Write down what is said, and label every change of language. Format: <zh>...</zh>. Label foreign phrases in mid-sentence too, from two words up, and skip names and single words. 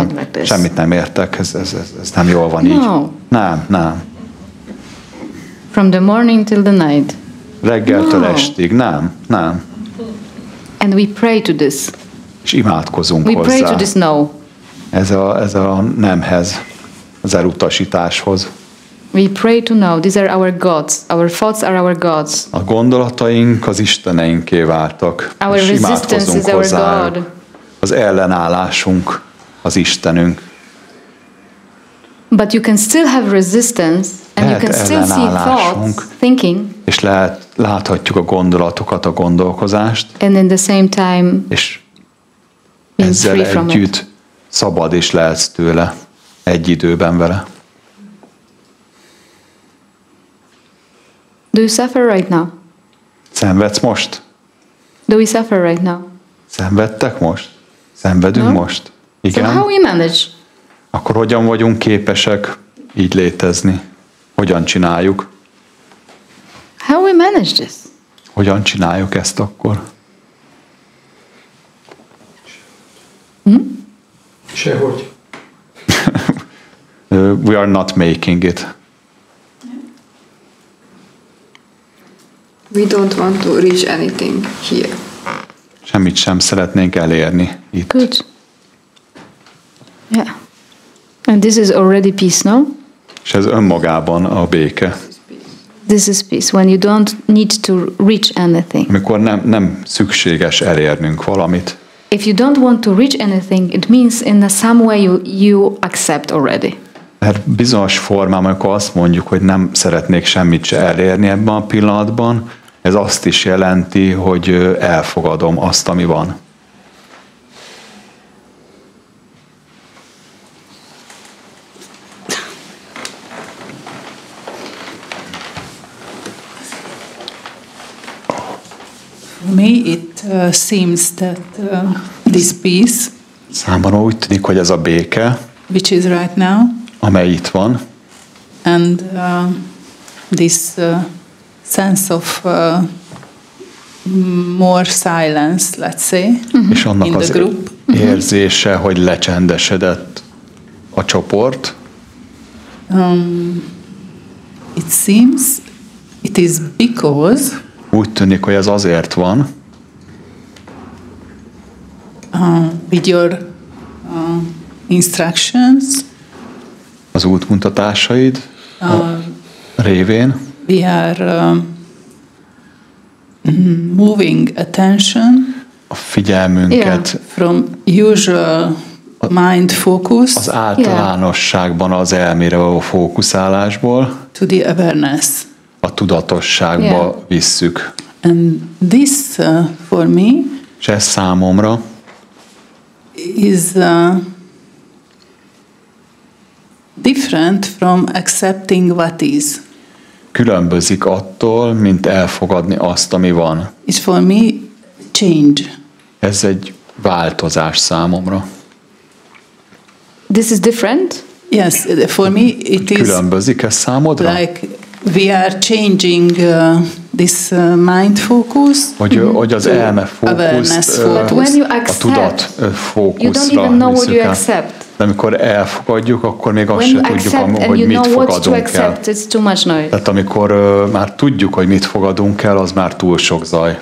<en>Like this.</en> <hu>Semmit nem értek, ez nem jól van így. Nem.</hu> <en>From the morning till the night.</en> <hu>Reggeltől estig, nem.</hu> <en>And we pray to this.</en> <hu>És imádkozunk</hu> <en>we</en> <hu>hozzá.</hu> <en>Pray to this no.</en> <hu>Ez a nemhez, az elutasításhoz.</hu> <en>We pray to no. These are our gods. Our thoughts are our gods.</en> <hu>A gondolataink az isteneinké váltak.</hu> <en>Our</en> <hu>és</hu> <en>resistance is our God.</en> <hu>Az ellenállásunk az Istenünk.</hu> <en>But you can still have resistance And you can still see thoughts, thinking.</en> <hu>És láthatjuk a gondolatokat, a gondolkozást.</hu> <en>And in the same time,</en> <hu>és ezzel együtt szabad is lehetsz tőle egy időben vele.</hu> <en>Do you suffer right now?</en> <hu>Szenvedsz most?</hu> <en>Do we suffer right now?</en> <hu>Szenvedtek most? Szenvedünk most? Igen.</hu> <en>So how we manage?</en> <hu>Akkor hogyan vagyunk képesek így létezni? Hogyan csináljuk?</hu> <en>How we manage this?</en> <hu>Hogyan csináljuk ezt akkor? Sehogy.</hu> <en>We are not making it. We don't want to reach anything here.</en> <hu>Semmit sem szeretnénk elérni itt.</hu> <en>Good. Yeah. And this is already peace, no?</en> <hu>És ez önmagában a béke.</hu> <en>This is peace, when you don't need to reach anything.</en> <hu>Amikor nem szükséges elérnünk valamit.</hu> <en>If you don't want to reach anything, it means in some way you accept already.</en> <hu>Mert bizonyos formában, amikor azt mondjuk, hogy nem szeretnék semmit se elérni ebben a pillanatban, ez azt is jelenti, hogy elfogadom azt, ami van.</hu> <en>For me, it seems that this peace,</en> <hu>számomra úgy tűnik, hogy ez a béke,</hu> <en>which is right now,</en> <hu>amely itt van,</hu> <en>and this sense of more silence, let's say,</en> <hu>és annak</hu> <en>in the group,</en> <hu>érzése, hogy lecsendesedett a csoport.</hu> <en>It seems it is because</en> <hu>úgy tűnik, hogy ez azért van,</hu> <en>with your instructions,</en> <hu>az útmutatásaid révén,</hu> <en>we are moving attention</en> <hu>a figyelmünket</hu> <en>from usual mind focus</en> <hu>az általánosságban az elmére való fókuszálásból</hu> <en>to the awareness,</en> <hu>a tudatosságba visszük.</hu> <en>And this for me,</en> <hu>és ez számomra</hu> <en>is different from accepting what is.</en> <hu>Különbözik attól, mint elfogadni azt, ami van.</hu> <en>It's for me change.</en> <hu>Ez egy változás számomra.</hu> <en>This is different? Yes, for me it is.</en> <hu>Különbözik ez számodra?</hu> <en>Like we are changing this mind focus.</en> <hu>Hogy az elme fókuszt a tudat fókuszra visszük el. De amikor elfogadjuk, akkor még azt se tudjuk, hogy mit fogadunk el. Tehát amikor már tudjuk, hogy mit fogadunk el, az már túl sok zaj.</hu>